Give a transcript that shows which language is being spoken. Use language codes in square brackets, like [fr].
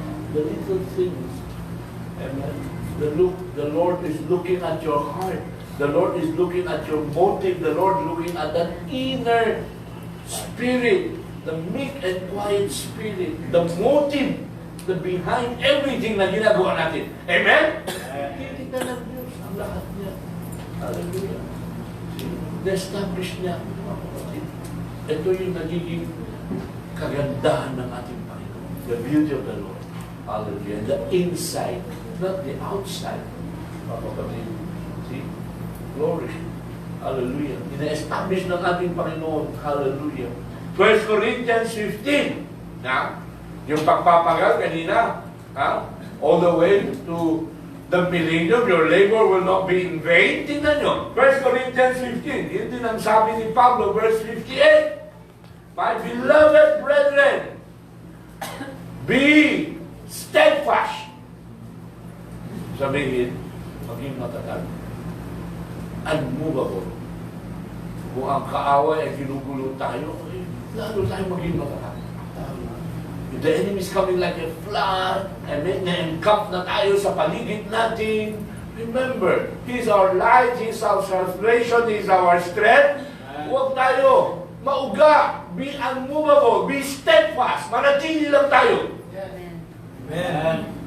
[en] The little things. Amen. The Lord is looking at your heart. The Lord is looking at your motive. The Lord looking at that inner spirit, the meek and quiet spirit, the motive, the behind everything [tl] na ginagawa natin. Amen? Titignan ng Diyos ang lahat niya. Hallelujah. Na-establish niya, mga kapatid. Ito yung nagiging kagandahan ng ating Panginoon. [en] The beauty of the Lord. [tl] Hallelujah. The inside, not the outside. Mga kapatid. [en] See? Glory. [tl] Hallelujah. Ina-establish ng ating Panginoon. Hallelujah. 1 Corinthians 15. Na? Yung pagpapagal kanina. Ha? [en] All the way to the millennium, your labor will not be in vain. [tl] Tingnan nyo. 1 Corinthians 15. Yun din ang sabi ni Pablo, verse 58. [en] My beloved brethren, be steadfast. [tl] Sabihin, maging matatag. Unmovable. Kung ang kaaway ay ginugulo tayo, lalo tayo maging matatag. [en] If the enemy is coming like a flood, and [tl] na-encamp na tayo sa paligid natin, [en] remember, He's our light, He's our salvation, He's our strength. [tl] Huwag tayo mauga, [en] be unmovable, be steadfast, [tl] manatili lang tayo. Amen.